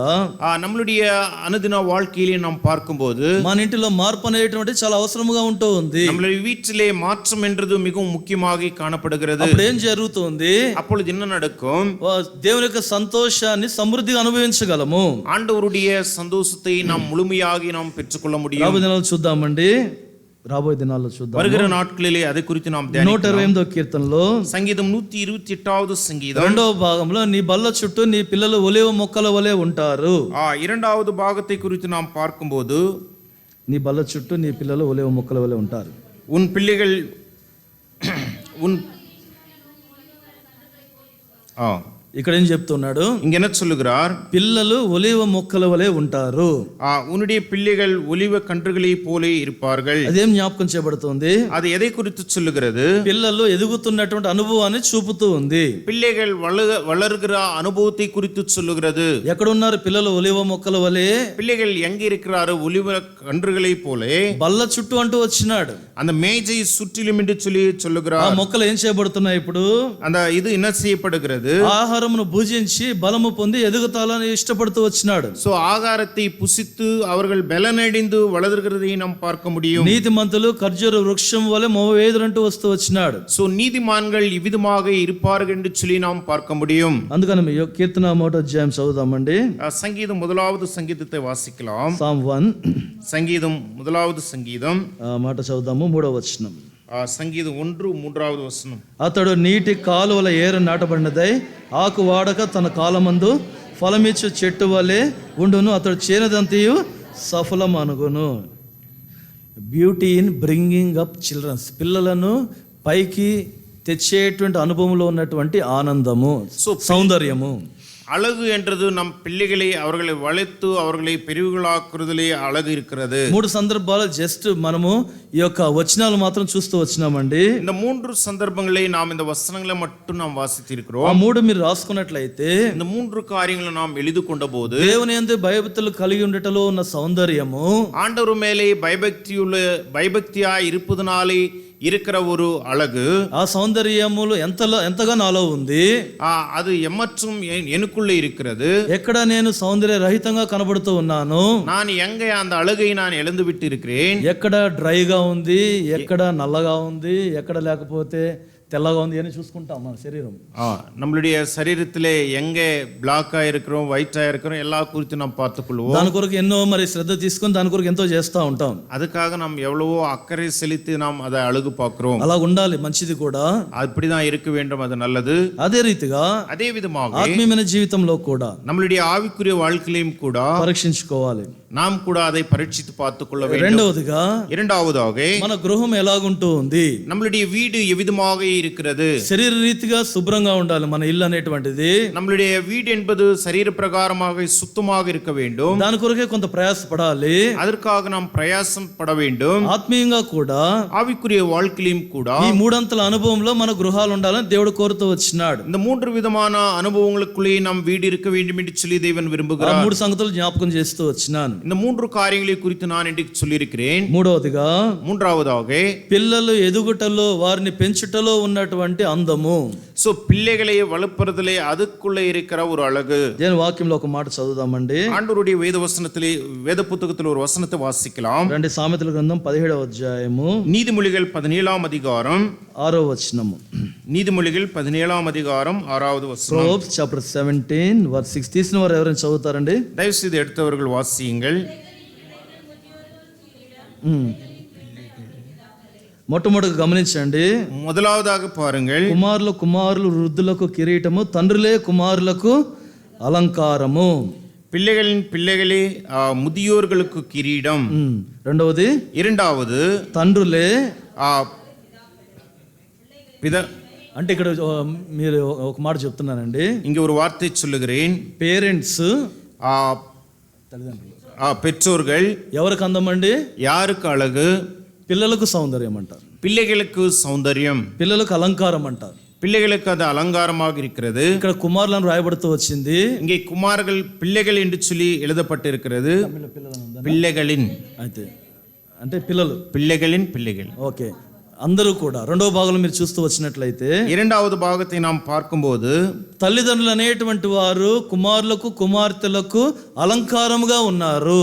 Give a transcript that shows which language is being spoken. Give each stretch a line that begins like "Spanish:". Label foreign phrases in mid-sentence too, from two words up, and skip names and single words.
Tamil: நம்மளுடைய అనుదిన வாழ்க்கையிலே நாம் பார்க்கும்போது
Telugu: మన ఇంటిలో మార్పు అనేటువంటి చాలా అవసరముగా ఉంటూ ఉంది.
Tamil: நம்மளுடைய வீட்டிலே மாற்றம் என்றது மிகவும் முக்கியமாக காணப்படுகிறது.
Telugu: అప్పుడు ఏం జరుగుతుంది?
Tamil: அப்பொழுது என்ன நடக்கும்?
Telugu: దేవుని యొక్క సంతోషాన్ని సమృద్ధిగా అనుభవించగలము.
Tamil: ஆண்டவருடைய சந்தோஷத்தை நாம் முழுமையாக நாம் பெற்றுக்கொள்ள முடியும்.
Telugu: రాబోయే దినాల్లో చూద్దామండి. రాబోయే దినాల్లో చూద్దాం.
Tamil: வருகிற நாட்களிலே அதை குறித்து நாம் தியானிக்கலாம்.
Telugu: 128వ కీర్తనలో సంగీతం 128வது సంగీతం రెండవ భాగంలో నీ బల్ల చుట్టూ నీ పిల్లలు ఒలివ మొక్కల వలె ఉంటారు.
Tamil: இரண்டாவது பாகத்தை குறித்து நாம் பார்க்கும்போது
Telugu: నీ బల్ల చుట్టూ నీ పిల్లలు ఒలివ మొక్కల వలె ఉంటారు.
Tamil: உன் பிள்ளைகள் உன்
Telugu: ఇక్కడ ఏం చెప్తున్నాడు?
Tamil: இங்க என்ன சொல்லுகிறார்?
Telugu: పిల్లలు ఒలివ మొక్కల వలె ఉంటారు.
Tamil: உன்னுடைய பிள்ளைகள் ஒலிவ கன்றுகளை போலே இருப்பார்கள்.
Telugu: అదేం జ్ఞాపకం చేయబడుతుంది?
Tamil: அது எதை குறித்து சொல்லுகிறது?
Telugu: పిల్లలు ఎదుగుతున్నటువంటి అనుభవాన్ని చూపుతూ ఉంది.
Tamil: பிள்ளைகள் வளர்கிற அனுபவத்தை குறித்து சொல்லுகிறது.
Telugu: ఎక్కడ ఉన్నారు పిల్లలు ఒలివ మొక్కల వలె?
Tamil: பிள்ளைகள் எங்க இருக்கிறாரு? ஒலிவ கன்றுகளை போலே.
Telugu: బల్ల చుట్టూ అంటూ వచ్చినాడు.
Tamil: அந்த மேஜை சுற்றிலும் என்று சொல்லி சொல்லுகிறார்.
Telugu: ఆ మొక్కలు ఏం చేయబడుతున్నాయి ఇప్పుడు?
Tamil: அந்த இது என்ன செய்யப்படுகிறது?
Telugu: ఆహారం ఆహారమును భుజించి బలము పొంది ఎదుగుతాలని ఇష్టపడుతూ వచ్చినాడు.
Tamil: சோ ஆகாரத்தை புசித்து அவர்கள் பலனடைந்து வளர்கிறதை நாம் பார்க்க முடியும்.
Telugu: నీతిమంతులు ఖర్జూర వృక్షం వలె మోవేదురంటూ వస్తూ వచ్చినాడు.
Tamil: சோ நீதிமான்கள் இவ்விதமாக இருப்பார்கள் என்று சொல்லி நாம் பார்க்க முடியும்.
Telugu: అందుకని కీర్తన 1వ అధ్యాయం చదువుదామండి.
Tamil: சங்கீதம் 1வது சங்கீதத்தை வாசிக்கலாம்.
Telugu: సామ్ 1
Tamil: சங்கீதம் 1வது சங்கீதம்
Telugu: మాట చదువుదాము. 3వ వచనం.
Tamil: சங்கீதம் 1:3வது வசனம்.
Telugu: అతడు నీటి కాలువల ఏరు నాటబడినదై ఆకు వాడక తన కాలమందు ఫలమిచ్చు చెట్టు వలె ఉండును. అతడు చేనదంతయు సఫలమనుగును.
English: Beauty in bringing up childrens,
Telugu: పిల్లలను పైకి తెచ్చేటువంటి అనుభవంలో ఉన్నటువంటి ఆనందము, సౌందర్యము.
Tamil: அழகு என்றது நம் பிள்ளைகளை அவர்களை வளர்த்து அவர்களை பெரியவர்களாக்குறதுலே அழகு இருக்கிறது.
Telugu: 3 సందర్భాలు జస్ట్ మనము ఈ యొక్క వచనాలు మాత్రం చూస్తూ వచ్చినామండి.
Tamil: இந்த 3 சந்தர்ப்பங்களை நாம் இந்த வசனங்களை மட்டும் நாம் வாசித்திருக்கிறோம்.
Telugu: ఆ 3 మీరు రాసుకున్నట్లయితే
Tamil: இந்த 3 காரியங்களை நாம் எழுதி கொண்ட போது
Telugu: దేవుని యందు భయభక్తులు కలిగి ఉండటంలో ఉన్న సౌందర్యము,
Tamil: ஆண்டவர் மேலே பயபக்தியா இருப்பதனாலே இருக்கிற ஒரு அழகு,
Telugu: ఆ సౌందర్యములు ఎంతగా నాలో ఉంది,
Tamil: அது ఎమ్మற்றும் எனக்குள்ளே இருக்கிறது.
Telugu: ఎక్కడ నేను సౌందర్య రహితంగా కనబడుతూ ఉన్నాను,
Tamil: நான் எங்க அந்த அழகை நான் இழந்து விட்டு இருக்கிறேன்,
Telugu: ఎక్కడ డ్రైగా ఉంది, ఎక్కడ నల్లగా ఉంది, ఎక్కడ లేకపోతే తెల్లగా ఉంది అని చూసుకుంటాం మన శరీరం.
Tamil: நம்மளுடைய சரீரத்திலே எங்க பிளாக்கா இருக்கிறோம், వైటா இருக்கிறோம் எல்லா குறித்து நாம் பார்த்துக்கொள்வோம்.
Telugu: దాని కొరకు ఎన్నో మరి శ్రద్ధ తీసుకొని దాని కొరకు ఎంతో చేస్తూ ఉంటాం.
Tamil: அதுக்காக நாம் எவ்வளவோ அக்கறை செலுத்தி நாம் அதை அழகு பார்க்கிறோம்.
Telugu: అలా ఉండాలి, మంచిది కూడా,
Tamil: அப்படிதான் இருக்க வேண்டும், அது நல்லது.
Telugu: అదే రీతిగా
Tamil: அதே விதமாக
Telugu: ఆత్మీయమైన జీవితంలో కూడా
Tamil: நம்மளுடைய ஆவிக்குரிய வாழ்க்கையிலும் கூட
Telugu: పరీక్షించుకోవాలి.
Tamil: நாம் கூட அதை பரீட்சித்து பார்த்துக்கொள்ள வேண்டும்.
Telugu: రెండవదిగా
Tamil: இரண்டாவதாக
Telugu: మన గృహం ఎలాగుంటూ ఉంది,
Tamil: நம்மளுடைய வீடு எவ்விதமாக இருக்கிறது.
Telugu: శరీర రీతిగా శుభ్రంగా ఉండాలి మన ఇల్లు అనేటువంటిది.
Tamil: நம்மளுடைய வீடு என்பது சரீர பிரகாரமாக சுத்தமாக இருக்க வேண்டும்.
Telugu: దాని కొరకే కొంత ప్రయాసపడాలి.
Tamil: அதற்காக நாம் பிரயாசம் பட வேண்டும்.
Telugu: ఆత్మీయంగా కూడా
Tamil: ஆவிக்குரிய வாழ்க்கையிலும் கூட
Telugu: ఈ 3 అంతల అనుభవంలో మన గృహాలు ఉండాలని దేవుడు కోరుతూ వచ్చినాడు.
Tamil: இந்த 3 விதமான அனுபவங்களுக்குள்ளே நாம் வீடு இருக்க வேண்டும் என்று சொல்லி தேவன் விரும்புகிறார்.
Telugu: 3 సంగతులు జ్ఞాపకం చేస్తూ వచ్చినాను.
Tamil: இந்த 3 காரியங்களை குறித்து நான் இன்றைக்கு சொல்லியிருக்கிறேன். மூன்றாவதாக
Telugu: పిల్లలు ఎదుగుటలో వారిని పెంచుటలో ఉన్నటువంటి అందము.
Tamil: సో పిల్లகளை வளர்ப்பதிலே அதுக்குள்ளே இருக்கிற ஒரு அழகு.
Telugu: దేని వాక్యంలో ఒక మాట చదువుదామండి.
Tamil: ஆண்டவருடைய வேத வசனத்திலே வேத புத்தகத்தில் ஒரு வசனத்தை வாசிக்கலாம்.
Telugu: రండి సామెతల గ్రంథం 17వ అధ్యాయము
Tamil: நீதிமொழிகள் 17ஆம் அதிகாரம்
Telugu: 6వ వచనము.
Tamil: நீதிமொழிகள் 17ஆம் அதிகாரம் 6வது வசனம்.
English: Proverbs chapter 17 verse 6
Telugu: తీసిన వారు ఎవరైనా చదువుతారండి?
Tamil: தயவு செய்து எடுத்தவர்கள் வாசியுங்கள்.
Telugu: మొట్టమొదటి గమనించండి.
Tamil: முதலாவதாக பாருங்கள்.
Telugu: కుమారులు వృద్ధులకు కిరీటము, తండ్రులే కుమారులకు అలంకారము.
Tamil: பிள்ளைகளின் பிள்ளைகளே முதியோர்களுக்கு கிரீடம்.
Telugu: రెండవది,
Tamil: இரண்டாவது
Telugu: తండ్రులే అంటే ఇక్కడ మీరు ఒక మాట చెప్తున్నానండి.
Tamil: இங்க ஒரு வார்த்தை சொல்லுகிறேன்.
Telugu: పేరెంట్స్
Tamil: பெற்றோர்கள்
Telugu: ఎవరికి అందమండి?
Tamil: யாருக்கு அழகு?
Telugu: పిల్లలకు సౌందర్యం అంటారు,
Tamil: பிள்ளைகளுக்கு సౌందర్యం,
Telugu: పిల్లలకు అలంకారం అంటారు.
Tamil: பிள்ளைகளுக்கு அது అలంకారமாக இருக்கிறது.
Telugu: ఇక్కడ కుమారులను రాయబడుతూ వచ్చింది.
Tamil: இங்கே குமார்கள் பிள்ளைகள் என்று சொல்லி எழுதப்பட்டிருக்கிறது. பிள்ளைகளின்
Telugu: అయితే అంటే పిల్లలు,
Tamil: பிள்ளைகளின் பிள்ளைகள்.
Telugu: ఓకే, అందరూ కూడా. రెండవ భాగంలో మీరు చూస్తూ వచ్చినట్లయితే
Tamil: இரண்டாவது பாகத்தை நாம் பார்க்கும்போது
Telugu: తల్లిదండ్రులు అనేటువంటి వారు కుమారులకు కుమార్తెలకు అలంకారముగా ఉన్నారు.